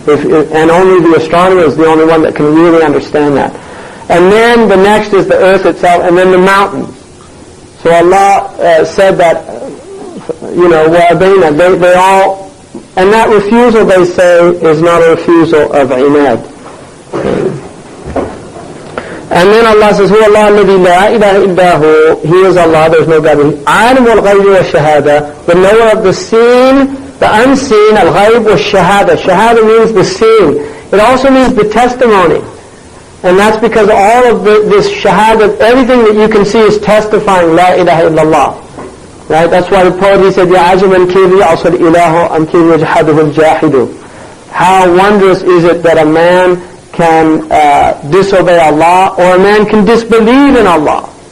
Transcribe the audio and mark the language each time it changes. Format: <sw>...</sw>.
<en>And only the astronomer is the only one that can really understand that. And then the next is the earth itself, and then the mountains. So Allah said that,</en> <ar>وَأَبَيْنَا,</ar> <en>they all, and that refusal, they say, is not a refusal of inad. And then Allah says,</en> <ar>هُوَ اللَّهُ الَّذِي لَا إِلَهَ إِلَّا هُوَ.</ar> <en>He is Allah, there is no God.</en> <ar>عَالِمُ الْغَيْبِ وَالشَّهَادَةِ,</ar> <en>the knower of the seen, the unseen, al-ghayb wa-shahada. Shahada means the seen. It also means the testimony. And that's because all of this shahada, everything that you can see is testifying La ilaha illallah. Right? That's why the poet, he said,</en> <ar>يَا عَجَبًا كَيْفَ يَعْصَى الْإِلَهُ أَمْ كَيْفَ يَجْحَدُهُ الْجَاحِدُ.</ar> <en>How wondrous is it that a man can disobey Allah, or a man can disbelieve in Allah.</en>